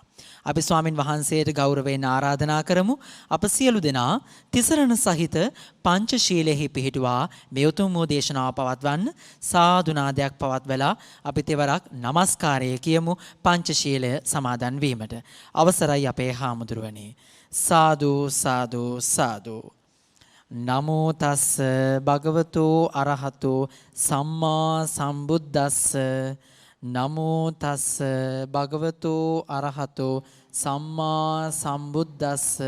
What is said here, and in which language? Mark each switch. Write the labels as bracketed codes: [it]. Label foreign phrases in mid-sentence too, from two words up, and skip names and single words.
[si] අපි ස්වාමින් වහන්සේට ගෞරවයෙන් ආරාධනා කරමු. අප සියලු දෙනා තිසරණ සහිත පංචශීලයෙහි පිහිටුවා මේ උතුම් වූ දේශනාව පවත්වන්න සාදු නාදයක් පවත්වලා අපි තෙවරක් নমස්කාරය කියමු පංචශීලය සමාදන් වීමට. අවසරයි අපේ හාමුදුරුවනේ. [pi] සාදු සාදු සාදු. නමෝ තස්ස භගවතු අරහතු සම්මා සම්බුද්දස්ස. නමෝ තස්ස භගවතු අරහතු සම්මා සම්බුද්දස්ස.